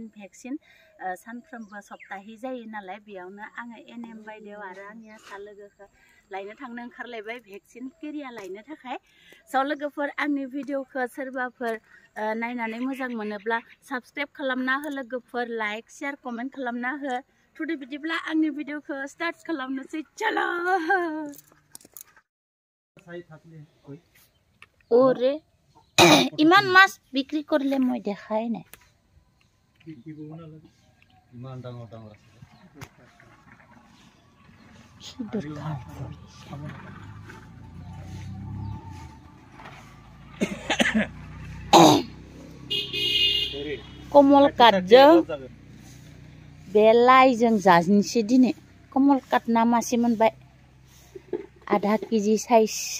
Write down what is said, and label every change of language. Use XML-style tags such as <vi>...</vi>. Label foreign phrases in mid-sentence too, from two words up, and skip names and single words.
<brx>भेक्सिन सानफ्रोमबो सप्ताहि जायो नालाय बेयावनो आङो एनएम बायदेव आरो आंनि आसा लोगोखौ लायनो थांनो ओंखारलायबाय भेक्सिन केरिया लायनो थाखाय स लोगोफोर आंनि भिडिअखौ सोरबाफोर नायनानै मोजां मोनोब्ला साबस्क्राइब खालामना हो लोगोफोर</brx> <en>like share comment</en> <brx>खालामना हो थुदो बिदिब्ला आंनि भिडिअखौ स्टार्ट खालामनोसै</brx> <as>চলো অ'ৰে ইমান মাছ বিক্ৰী কৰলে মই দেখাই নাই ইমান ডাঙৰ ডাঙৰ আছে কি দৰকাৰ</as> <brx>कमल काटजों बेलाइजों जाजोंसै दिनै कमल काट ना मासे मोनबाय आधा केजि साइज</brx>